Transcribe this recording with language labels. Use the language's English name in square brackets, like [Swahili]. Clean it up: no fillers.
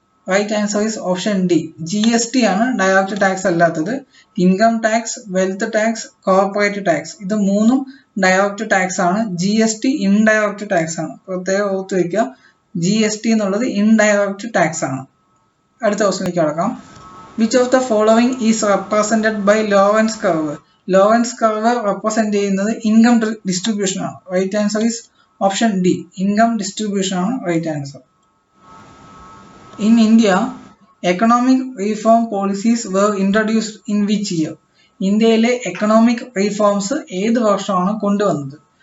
[English] right answer is option D, [Malayalam] GST ആണ് direct tax അല്ലാത്തത്. Income tax, wealth tax, corporate tax, ഇത് മൂന്നും direct tax ആണ്. GST indirect tax ആണ്. പ്രത്യേകം ഓർത്ത് വയ്ക്കുക, GST എന്നുള്ളത് ഇൻഡയറക്റ്റ് ടാക്സ് ആണ്. അടുത്ത ക്വസ്റ്റ്യനിലേക്ക് കടക്കാം. [English] Which of the following is represented by Lorenz curve? [Malayalam] Lorenz curve represent ചെയ്യുന്നത് ഇൻകം ഡിസ്ട്രിബ്യൂഷൻ ആണ്. [English] right answer is option D, [Malayalam] income distribution ആണ് right answer. [English] In India, economic reform policies were introduced in which year? [Malayalam] ഇന്ത്യയിലെ economic reforms ഏത് വർഷമാണ് കൊണ്ടുവന്നത്?